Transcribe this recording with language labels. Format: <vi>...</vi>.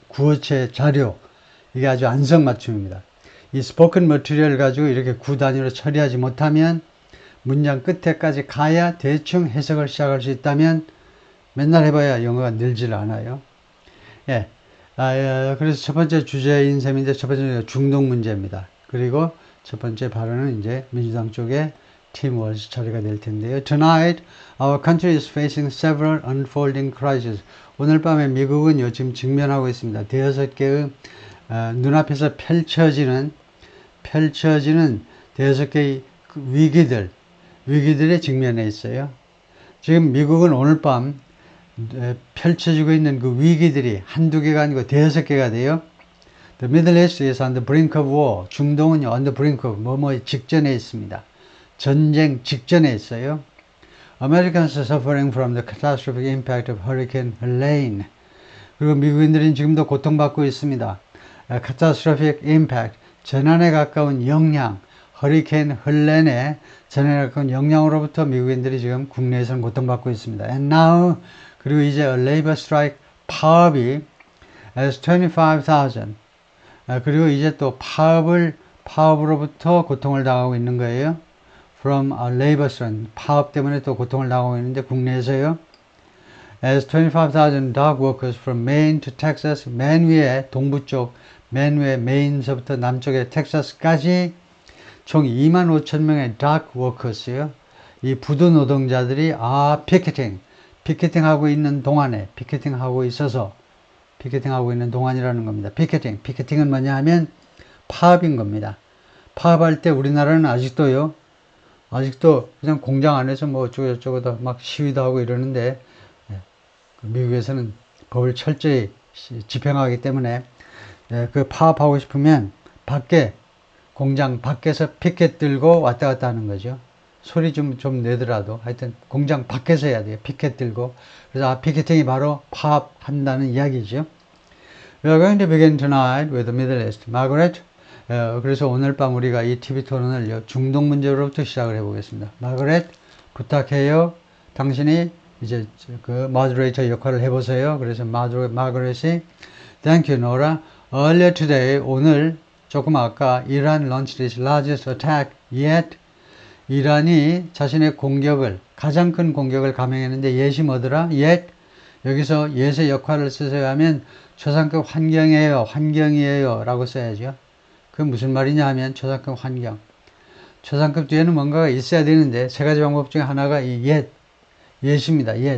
<ko>구어체 자료. 이게 아주 안성맞춤입니다. 이 스포큰 머티리얼 가지고 이렇게 구 단위로 처리하지 못하면 문장 끝에까지 가야 대충 해석을 시작할 수 있다면 맨날 해봐야 영어가 늘질 않아요. 예. 그래서 첫 번째 주제인 셈인데 첫 번째는 중동 문제입니다. 그리고 첫 번째 발언은 이제 민주당 쪽에 팀 월스 처리가 될 텐데요.</ko> <en>Tonight, our country is facing several unfolding crises.</en> <ko>오늘 밤에 미국은 요즘 직면하고 있습니다. 대여섯 개의 눈앞에서 펼쳐지는 대여섯 개의 위기들에 직면해 있어요. 지금 미국은 오늘 밤 펼쳐지고 있는 그 위기들이 한두 개가 아니고 대여섯 개가 돼요.</ko> <en>The Middle East is on the brink of war.</en> <ko>중동은</ko> <en>on the brink of</en> <ko>뭐뭐 직전에 있습니다. 전쟁 직전에 있어요.</ko> <en>Americans are suffering from the catastrophic impact of Hurricane Helene.</en> <ko>그리고 미국인들은 지금도 고통받고 있습니다.</ko> <en>Catastrophic impact,</en> <ko>재난에 가까운 영향, 허리케인 헬렌의 재난에 가까운 영향으로부터 미국인들이 지금 국내에서는 고통받고 있습니다.</ko> <en>And now,</en> <ko>그리고 이제</ko> <en>a labor strike</en> <ko>파업이</ko> <en>as 25,000.</en> <ko>그리고 이제 또 파업으로부터 고통을 당하고 있는 거예요.</ko> <en>From a labor strike,</en> <ko>파업 때문에 또 고통을 당하고 있는데 국내에서요.</ko> <en>As 25,000 dock workers from Maine to Texas,</en> <ko>맨 위에 동부 쪽, 맨 위에 메인서부터 남쪽의 텍사스까지 총 25,000명의</ko> <en>dock workers</en> <ko>요. 이 부두 노동자들이 피켓팅 하고 있는 동안에 피켓팅 하고 있는 동안이라는 겁니다. 피켓팅은 뭐냐 하면 파업인 겁니다. 파업할 때 우리나라는 아직도 그냥 공장 안에서 뭐 어쩌고저쩌고 막 시위도 하고 이러는데 미국에서는 법을 철저히 집행하기 때문에 그 파업하고 싶으면 공장 밖에서 피켓 들고 왔다 갔다 하는 거죠. 소리 좀 내더라도 하여튼 공장 밖에서 해야 돼요. 피켓 들고. 그래서 피켓팅이 바로 파업한다는 이야기죠.</ko> <en>We are going to begin tonight with the Middle East.</en> <ko>Margaret, 그래서 오늘 밤 우리가 이 TV 토론을 중동 문제로부터 시작을 해보겠습니다. 마거렛, 부탁해요. 당신이 이제 그 모더레이터 역할을 해보세요. 그래서 마거렛이</ko> <en>Thank you, Nora. Earlier today,</en> <ko>오늘 조금 아까</ko> <en>Iran launched its largest attack yet.</en> <ko>이란이 자신의 가장 큰 공격을 감행했는데 yet이 뭐더라?</ko> <en>yet.</en> <ko>여기서 yet의 역할을 쓰세요 하면 초상급 환경이에요 라고 써야죠. 그 무슨 말이냐 하면 초상급 환경. 초상급 뒤에는 뭔가가 있어야 되는데 세 가지 방법 중에 하나가 이 yet입니다.</ko>